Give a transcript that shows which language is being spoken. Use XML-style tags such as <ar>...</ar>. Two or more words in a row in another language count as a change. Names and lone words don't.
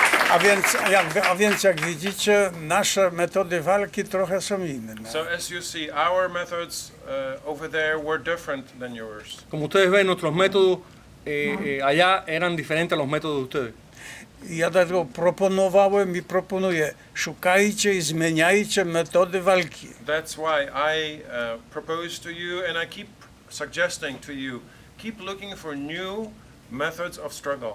<pl>A więc jak widzicie, nasze metody walki trochę są inne.</pl> <en>So as you see, our methods over there were different than yours.</en> <es>Como ustedes ven, nuestros métodos allá eran diferentes a los métodos de ustedes.</es> <pl>I ja dlatego proponowałem i proponuję, szukajcie i zmieniajcie metody walki.</pl> <en>That's why I propose to you, and I keep suggesting to you, keep looking for new methods of struggle.</en>